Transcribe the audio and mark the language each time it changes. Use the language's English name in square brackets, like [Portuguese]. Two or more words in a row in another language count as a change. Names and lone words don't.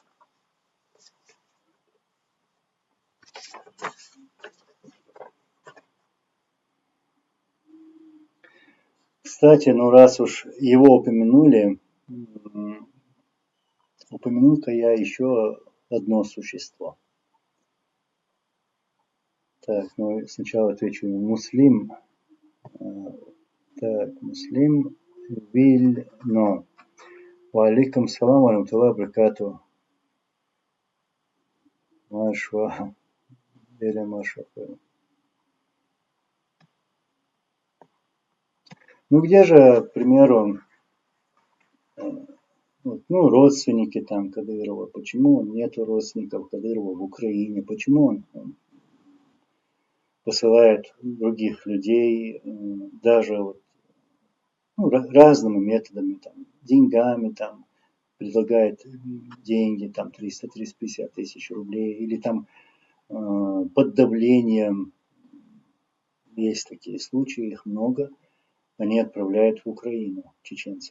[Russian] Кстати, ну раз уж его упомянули, упомянул-ка я еще одно существо. Так, ну сначала отвечу. Муслим. Так, Муслим Вильно. [Arabic] وعليكم السلام ورحمة الله بركاته. [Russian] Машва. Эля Маша. Ну где же, к примеру, ну, родственники там Кадырова? Почему нету родственников Кадырова в Украине? Почему он посылает других людей, даже вот, ну, разными методами, там, деньгами, там, предлагает деньги, там, 300-350 тысяч рублей, или там под давлением, есть такие случаи, их много, они отправляют в Украину чеченцев.